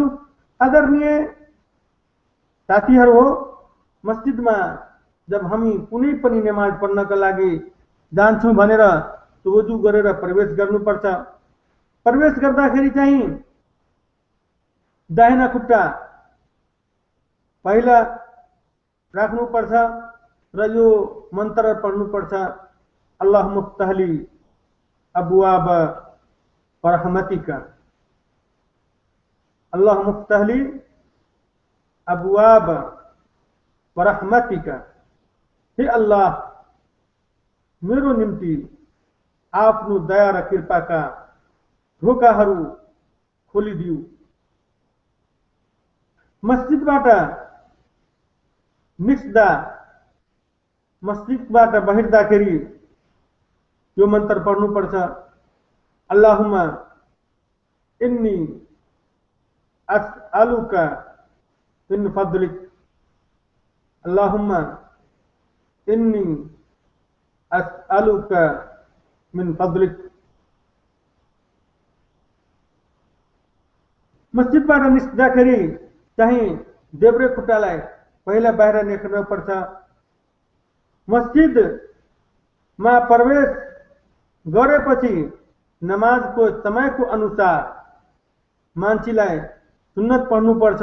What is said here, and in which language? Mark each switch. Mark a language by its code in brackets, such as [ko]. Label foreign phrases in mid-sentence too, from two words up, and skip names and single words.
[ne] आदरणीय साथीहरू हो, मस्जिदमा जब हामी कुनै पनि नमाज पढ्नका लागि जान्छौं भनेर वुजु गरेर प्रवेश गर्नुपर्छ। प्रवेश गर्दाखेरि चाहिँ दाहिना खुट्टा पहिला राख्नुपर्छ र यो मन्त्र पढ्नुपर्छ, [ar] اللهم افتح لي أبواب رحمتك، اللهم افتح لي أبواب رحمتك. [ne] हे अल्लाह, मेरो निम्ति आफ्नो दया र कृपाका ढोकाहरू खोलिदिऊ। मस्जिदबाट निस्दा मस्जिदबाट बाहिर्दाखेरि यो मन्त्र पढ्नुपर्छ, [ar] اللهم إني أسألك من فضلك، اللهم إني أسألك من فضلك. [ne] मस्जिदबाट निस्किँदाखेरि चाहिँ देब्रे खुट्टालाई पहिला बाहिर निकाल्नुपर्छ। मस्जिदमा प्रवेश गरेपछि नमाजको समयको अनुसार मान्छेलाई सुन्नत पढ्नुपर्छ।